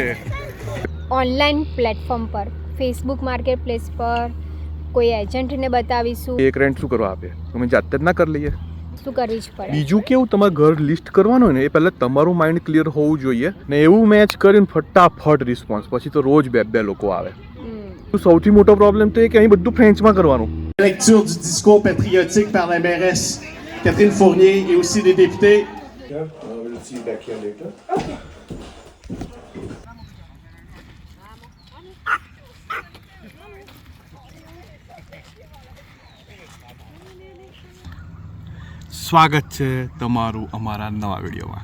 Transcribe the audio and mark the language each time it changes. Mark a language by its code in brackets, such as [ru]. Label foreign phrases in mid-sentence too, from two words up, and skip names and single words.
[en] online platform [gu] પર ફેસબુક માર્કેટ પ્લેસ પર કોઈ એજન્ટને બતાવીશું. એક રેન્ટ શું કરવા આપે તમે જાતે જ ના કરી લઈએ. શું કરવી જ પડે. બીજું કેવું તમારે ઘર લિસ્ટ કરવાનું હોય ને એ પહેલાં તમારું [en] mind clear [gu] હોવું જોઈએ ને એવું મેચ કરીને ફટાફટ રિસ્પોન્સ પછી તો રોજ બે લોકો આવે. સૌથી મોટો પ્રોબ્લેમ તો એ કે અહીં બધું ફ્રેન્ચમાં કરવાનું. [fr] Lecture du discours patriotique par la mairesse Catherine Fournier et aussi des députés. [gu] સ્વાગત છે તમારું અમારા નવા વિડીયોમાં.